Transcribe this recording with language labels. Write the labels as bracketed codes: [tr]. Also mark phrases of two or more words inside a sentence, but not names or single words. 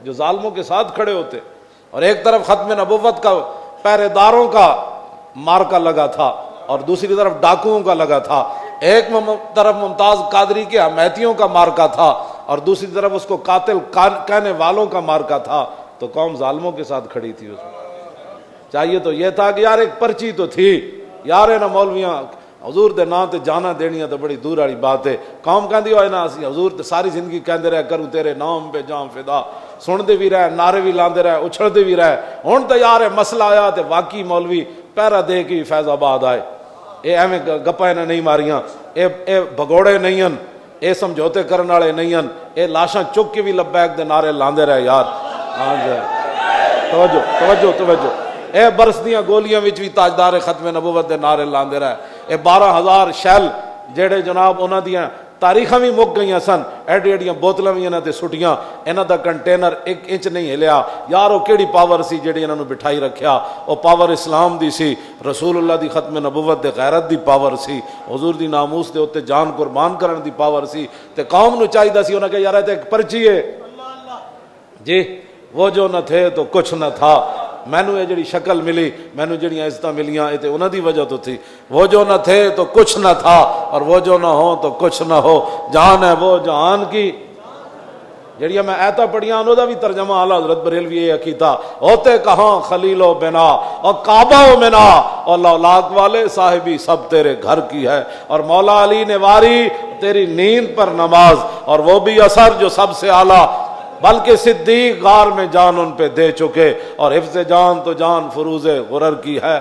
[ur] جو ظالموں کے ساتھ کھڑے ہوتے ہیں. اور ایک طرف ختم نبوت کا پہرے داروں کا مارکا لگا تھا اور دوسری طرف ڈاکوؤں کا لگا تھا. ایک طرف ممتاز قادری کے حمایتیوں کا مارکا تھا اور دوسری طرف اس کو قاتل کہنے والوں کا مارکا تھا. تو قوم ظالموں کے ساتھ کھڑی تھی. اس میں چاہیے تو یہ تھا کہ یار ایک پرچی تو تھی یار, [pa] نہ مولویاں حضور دے نا تے جانا دینیاں تو بڑی دور والی بات ہے. قوم کہندی ہوئے نا اسی حضور تے ساری زندگی کہندے رہے کروں تیرے نام پہ جام فدا, سن دے بھی رہے, نعرے بھی لاندے رہے, اچھل دے بھی رہے. ہن تے یار مسئلہ آیا تے واقعی مولوی پیرا دے کے فیض آباد آئے. اے ایویں گپاں نے نہیں ماریاں, اے بھگوڑے نہیں ہیں, اے سمجھوتے کرن والے نہیں ہیں, اے لاشاں چک کے بھی لبیک دے نعرے لاندے رہے یار. ہاں جی توجہ توجہ توجہ. اے برسدیاں گولیاں وچ بھی تاجدار ختم نبوت دے نعرے لاندے رہے. اے 12,000 شیل جڑے جناب انہاں دیاں تاریخاں بھی مک گئیاں سن, ایڈی ایڈیاں بوتلاں بھی انہاں تے سٹیاں, انہاں دا کنٹینر 1 انچ نہیں ہلیا. یار وہ کیڑی پاور سی جڑی انہاں نوں بٹھائی رکھیا, وہ پاور اسلام دی سی, رسول اللہ دی ختم نبوت دے غیرت دی پاور سی, حضور دی ناموس دے اوتے جان قربان کرن دی پاور سی. تے قوم نو چاہیدا سی انہاں کہ یار تے ایک پرچی ہے جی, [ur] وہ جو نہ تھے تو کچھ نہ تھا. [pa] مینو یہ جڑی شکل ملی, مینو جڑی عزتاں ملیاں, یہ تے انہاں دی وجہ تو تھی. [ur] وہ جو نہ تھے تو کچھ نہ تھا اور وہ جو نہ ہو تو کچھ نہ ہو. جان ہے وہ جہان کی. [pa] جڑیاں میں ایتاں پڑھیاں انہوں دا بھی ترجمہ اعلیٰ حضرت بریلوی یہ کیتا, [ur] ہوتے کہاں خلیل و بنا اور کعبہ و منا اور لولاک والے صاحبی سب تیرے گھر کی ہے. اور مولا علی نے واری تیری نیند پر نماز, اور وہ بھی اثر جو سب سے اعلیٰ, بلکہ صدیق غار میں جان ان پہ دے چکے, اور حفظ جان تو جان فروز غرر کی ہے.